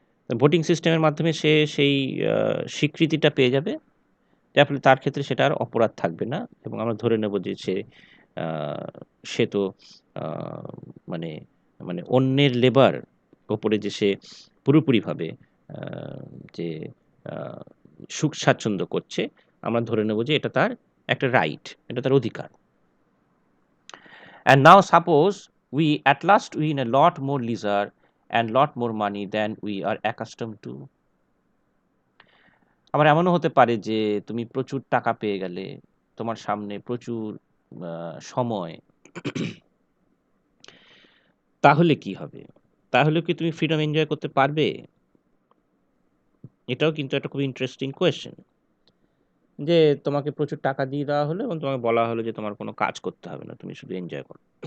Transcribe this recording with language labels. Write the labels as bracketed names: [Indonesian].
[Bangla] Voting সিস্টেমের মাধ্যমে সে সেই স্বীকৃতিটা পেয়ে যাবে, যার ফলে তার ক্ষেত্রে সেটা আর অপরাধ থাকবে না, এবং আমরা ধরে নেব যে সে তো আহ, মানে মানে অন্যের লেবার ওপরে যে সে পুরোপুরিভাবে আহ, যে আহ, সুখ স্বাচ্ছন্দ্য করছে, আমরা ধরে নেব যে এটা তার একটা রাইট, এটা তার অধিকার। [English] And now suppose we at last win a lot more leisure and lot more money than we are accustomed to. [Bangla] আবার এমনও হতে পারে যে তুমি প্রচুর টাকা পেয়ে গেলে, তোমার সামনে প্রচুর সময়, তাহলে কি হবে? তাহলে কি তুমি ফ্রিডম এনজয় করতে পারবে? এটাও কিন্তু একটা খুব ইন্টারেস্টিং কোয়েশ্চেন, যে তোমাকে প্রচুর টাকা দিয়ে দেওয়া হলো এবং তোমাকে বলা হলো যে তোমার কোনো কাজ করতে হবে না, তুমি শুধু এনজয় করো।